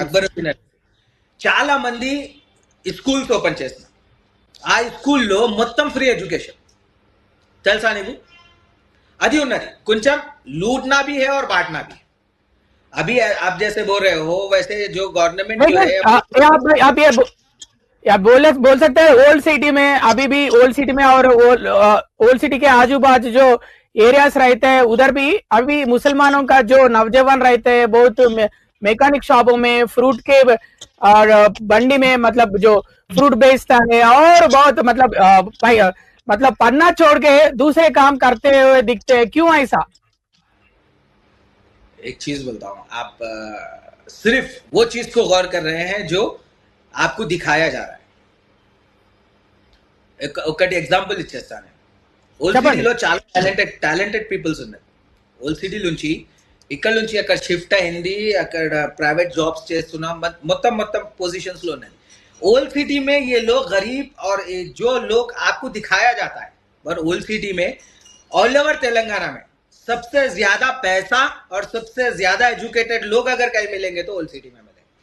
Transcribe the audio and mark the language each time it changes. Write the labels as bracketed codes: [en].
[te] అక్బరుద్దీన్ చాలా మంది schools open చేస్తున్నారు. ఆ స్కూల్లో మొత్తం ఫ్రీ ఎడ్యుకేషన్, తెలుసా నీకు? అది ఉన్నది। కొంచెం [hi] लूटना भी है और बांटना भी। अभी आप जैसे बोल रहे हो वैसे जो गवर्नमेंट जो है आप या बोल सकते हैं ओल्ड सिटी में, अभी भी ओल्ड सिटी में और ओल्ड सिटी के आजू बाजू जो एरियाज रहते हैं उधर भी अभी मुसलमानों का जो नौजवान रहते हैं बहुत मैकेनिक शॉपों में, फ्रूट के और बंडी में, मतलब जो फ्रूट बेचता है और बहुत मतलब पन्ना छोड़ के दूसरे काम करते हुए दिखते हैं। क्यों ऐसा? एक चीज बोलता हूं, आप सिर्फ वो चीज को गौर कर रहे हैं जो आपको दिखाया जा रहा है। [te] ఒకటి ఎగ్జాంపుల్ ఇచ్చేస్తాను। ఓల్డ్ సిటీలో చాలా టాలెంటెడ్ పీపుల్స్ ఉన్నారు। ఓల్డ్ సిటీ నుంచి ఇక్కడ నుంచి అక్కడ షిఫ్ట్ అయింది, అక్కడ ప్రైవేట్ జాబ్స్ చేస్తున్నా, మొత్తం పొజిషన్స్ లో ఉన్నాయి। [hi] ओल्ड सिटी में ये लोग गरीब और जो लोग आपको दिखाया जाता है, और ओल्ड सिटी में ऑल ओवर तेलंगाना में सबसे ज्यादा पैसा और सबसे ज्यादा एजुकेटेड लोग अगर कहीं मिलेंगे तो ओल्ड सिटी में मिलेंगे।